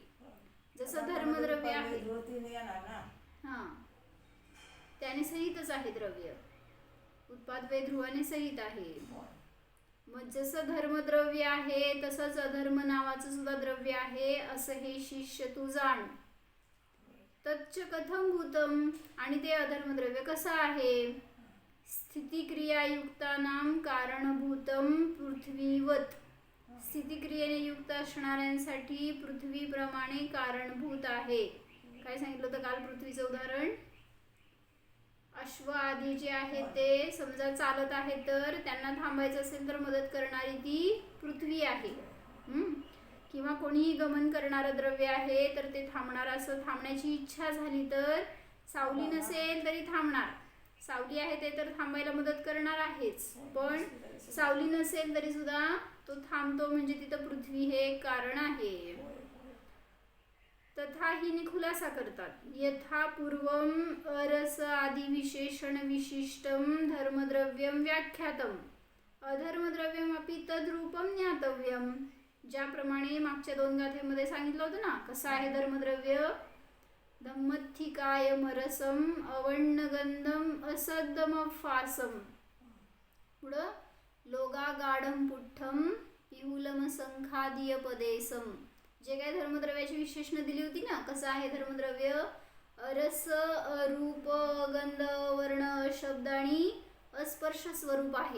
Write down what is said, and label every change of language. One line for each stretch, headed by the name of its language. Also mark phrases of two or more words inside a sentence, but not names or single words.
Marathi: जसं धर्मद्रव्य आहे त्याने सहितच आहे द्रव्य, उत्पाद वे ध्रुवाने सहित आहे. मग जसं धर्मद्रव्य आहे तसंच अधर्म नावाचं सुद्धा द्रव्य आहे असं हे शिष्य तू जाण.
Sanskrit: तच्च कथम भूतम,
Marathi: आणि ते अधर्मद्रव्य कसं आहे?
Sanskrit: स्थितिक्रियायुक्तानां कारणभूतम पृथ्वीवत,
Marathi: स्थितिक्रियेने युक्त असणाऱ्यांसाठी पृथ्वीप्रमाणे कारणभूत आहे. काय सांगितलं होतं काल? पृथ्वीचं उदाहरण, अश्व आदी जे आहे ते समजा चालत आहे तर त्यांना थांबायचं असेल तर मदत करणारी ती पृथ्वी आहे. किंवा कोणीही गमन करणारं द्रव्य आहे तर ते थांबणार. असं थांबण्याची इच्छा झाली तर सावली नसेल तरी थांबणार, सावली आहे ते तर थांबायला मदत करणार आहेच, पण सावली नसेल तरी सुद्धा तो थांबतो, म्हणजे तिथं पृथ्वी हे कारण आहे.
Sanskrit: तथा ही
Marathi: खुलासा करतात.
Sanskrit: यथा पूर्वम अरस आदि विशेषण विशिष्टम धर्मद्रव्यम व्याख्यातम अधर्मद्रव्यम अपि तद्रूपम ज्ञातव्यम.
Marathi: ज्याप्रमाणे मागच्या 2 गाथेमध्ये सांगितलं होतं ना कसं आहे धर्मद्रव्य.
Prakrit languages: धम्मत्थिकायमरसम अवण्णगंधम असद्दमफासम, पुढं लोगागाढम पुठ्ठम पिहुलम संखादीयपदेसम
Marathi: जे काय धर्मद्रव्याची विशेषणं दिली होती ना, कसं आहे धर्मद्रव्य, रस, रूप, गंध, वर्ण, शब्द आणि अस्पर्श स्वरूप आहे.